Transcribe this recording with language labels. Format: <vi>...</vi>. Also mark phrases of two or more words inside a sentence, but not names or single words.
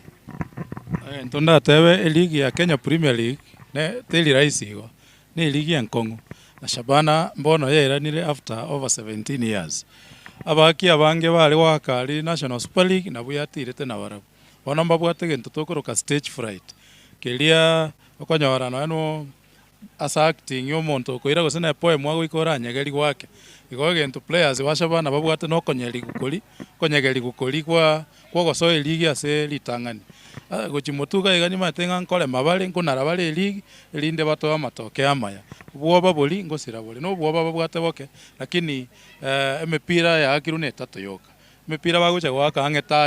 <guz>Ntonda tebe ligi ya Kenya Premier League ne teli raisi go ne ligi ya Nkongo na Shabana mbono yeranire</guz> <en>after over 17 years</en> <guz>abaki abange bali wakali National Super League na buyatire tena barabu bona mbabwate gento tokoroka</guz> <en>stage fright</en> <guz>kelia okonyorana no asa acting yo monto koira gosena poem wago ikora nyegeri gwake igo gento players wa Shabana babwate no konyeri gukoli kwa gosoe ligi ase litangani gochimotuga igani matenga nkole mabale nkunara bale ligi elinde bato amatoke amaya bwoba boli ngosira boli no bwoba babwate boke lakini emepira ya akiru ne tato yoka emepira bagocha gwaka ange</guz>